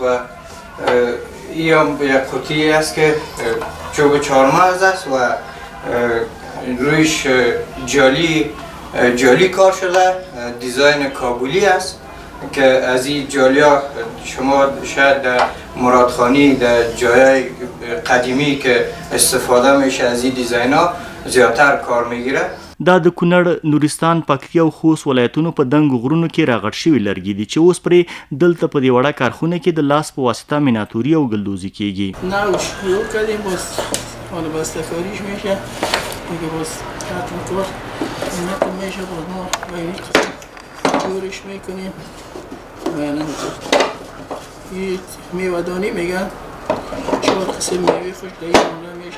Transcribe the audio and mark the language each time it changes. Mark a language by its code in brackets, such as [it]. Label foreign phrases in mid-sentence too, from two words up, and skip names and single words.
[fa] و این یک قوطی است که چوب چهارمغز است و رویش جالی کار شده. دیزاین کابلی است که از این جالی ها شما شاید در مرادخانی در جای قدیمی که استفاده میشه از این دیزاین ها زیادتر کار میگیره. [ps] دا د کونړ، نورستان، پکتیا او خوست ولایتونو په دنګو غرونو کې راغټ شوي لرګي دي چې اوس پرې دلته په دې وړه کارخونه کې د لاس په واسطه میناتوري او ګلدوزي کیږي. [fa] نه شروع کردیم باز حالا بسته‌کاریش میشه دیگه، باز حتما کار اینکه میشه باز ما و این قسم جورش میکنیم و این میوه‌دانی میگن 4 قسم میوه خوش در این جمله میشه.